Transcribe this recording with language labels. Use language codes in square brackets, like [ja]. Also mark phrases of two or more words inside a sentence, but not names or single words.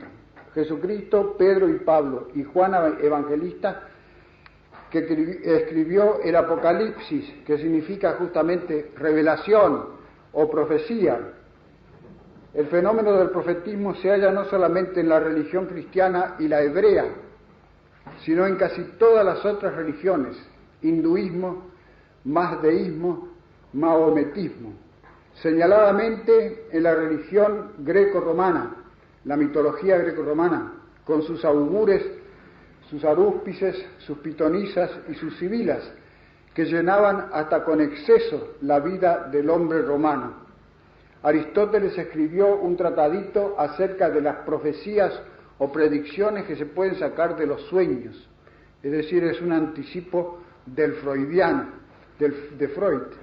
[es] Jesucristo, Pedro y Pablo y Juan Evangelista, que escribió el Apocalipsis, que significa justamente revelación o profecía. El fenómeno del profetismo se halla no solamente en la religión cristiana y la hebrea, sino en casi todas las otras religiones: hinduismo, mazdeísmo, maometismo. Señaladamente en la religión greco-romana, la mitología greco-romana, con sus augures, sus arúspices, sus pitonisas y sus sibilas, que llenaban hasta con exceso la vida del hombre romano. Aristóteles escribió un tratadito acerca de las profecías o predicciones que se pueden sacar de los sueños, es decir, es un anticipo del freudiano, de Freud.